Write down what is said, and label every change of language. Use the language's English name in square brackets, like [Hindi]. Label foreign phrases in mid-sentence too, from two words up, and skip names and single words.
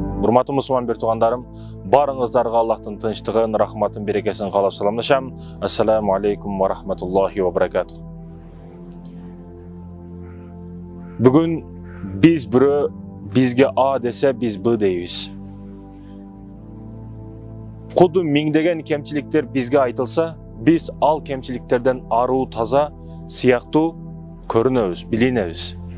[Kyrgyz] Урматтуу мусулман бир туугандарым, барыңыздарга Аллахтын тынчтыгын, рахматын, берекесин каалап саламдашам. [Arabic] السلام عليكم ورحمة الله وبركاته. [Kyrgyz] Бүгүн биз бирөө бизге А десе, биз Б дейбиз. Куду миңдеген кемчиликтер бизге айтылса, биз ал кемчиликтерден аруу, таза, сыяктуу көрүнөбүз, билинебиз.